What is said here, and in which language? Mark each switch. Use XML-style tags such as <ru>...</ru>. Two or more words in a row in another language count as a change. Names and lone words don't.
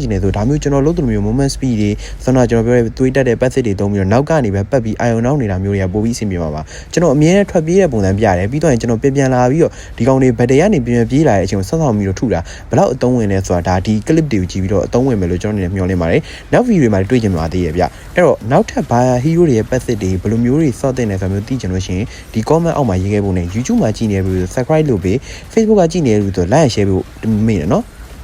<my>င်နေဆိုဒါမျိုးကျွန်တော်လုပ်သလိုမျိုး</my> <en>moment speed</en> <my>တွေဆိုတော့ကျွန်တော်ပြောတဲ့သွေးတက်တဲ့ passive တွေသုံးပြီးတော့နောက်ကနေပဲပတ်ပြီး iron နောက်နေတာမျိုးတွေကပိုပြီးအဆင်ပြေပါပါကျွန်တော်အမြဲတမ်းထွက်ပြေးတဲ့ပုံစံပြရတယ်ပြီးတော့ကျွန်တော်ပြန်လာပြီးတော့ဒီကောင်တွေဘက်တရကနေပြန်ပြေးလာတဲ့အချိန်ကိုဆော့ဆော့ပြီးတော့ထုတာဘယ်လောက်အသုံးဝင်လဲဆိုတာဒါဒီ clip တွေကိုကြည့်ပြီးတော့အသုံးဝင်မယ်လို့ကျွန်တော်အနေနဲ့မျှော်လင့်ပါတယ်နောက် video တွေမှာတွေ့ကြမှာသေးရဲ့ဗျအဲ့တော့နောက်ထပ်ဘာhero တွေရဲ့ passive တွေဘယ်လိုမျိုးတွေစော့တင်လဲဆိုမျိုးသိချင်လို့ရှိရင်ဒီ comment အောက်မှာရေးခဲ့ဖို့နဲ့ YouTube မှာကြည့်နေပြီး subscribe လုပ်ပေး Facebook ကကြည့်နေပြီးတော့</my> <en>like and share</en> <my>ဖို့မေ့တယ်နော်</my>